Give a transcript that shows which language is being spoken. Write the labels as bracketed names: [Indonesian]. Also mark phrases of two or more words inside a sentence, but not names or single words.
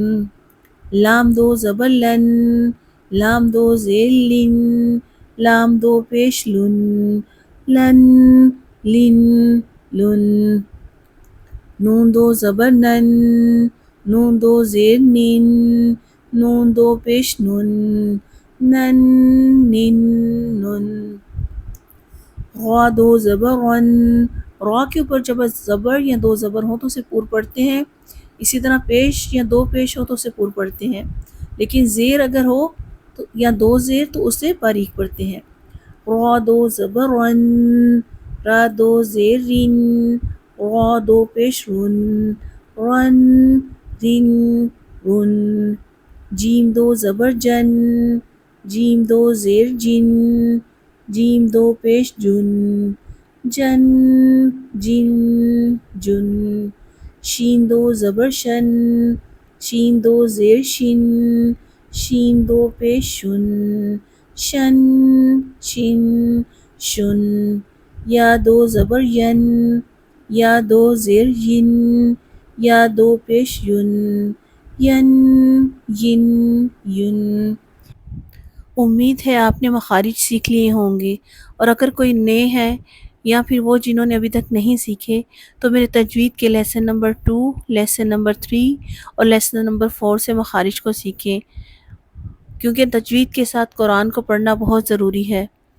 [Urdu] لام دو زبر لن، لام دو زیر لن، لام دو پیش لن، لن لن لن. نون دو زبر نن، نون دو زیر نن، نون دو پیش نن، نن نن نن. غا دو زبر غن، را کے اوپر جب زبر یا دو زبر ہوں تو اسے پور پڑھتے ہیں. اسی طرح پیش یا دو پیش ہو تو اسے پور پڑھتے ہیں، لیکن زیر اگر ہو تو یا دو زیر تو اسے باریک پڑھتے ہیں. را دو زبر رن، را دو زیر رن، را دو پیش رن، رن رن رن. جیم دو زبر جن، جیم دو زیر جن، جیم دو پیش جن، جن جن جن. شین دو زبر شن، شین دو زیر شن، شین دو پیش شن، شن شن شن. یا دو زبر ین، یا دو زیر ین، یا دو پیش ین، ین ین ین. امید ہے آپ نے مخارج سیکھ لیے ہوں گے، اور اگر کوئی نئے ہیں یا پھر وہ جنہوں نے ابھی تک نہیں سیکھے تو میرے تجوید کے [English] lesson number [Urdu] 2، [English] lesson number [Urdu] 3 اور [English] lesson number [Urdu] 4 سے مخارج کو سیکھیں، کیونکہ تجوید کے ساتھ قرآن کو پڑھنا بہت ضروری ہے.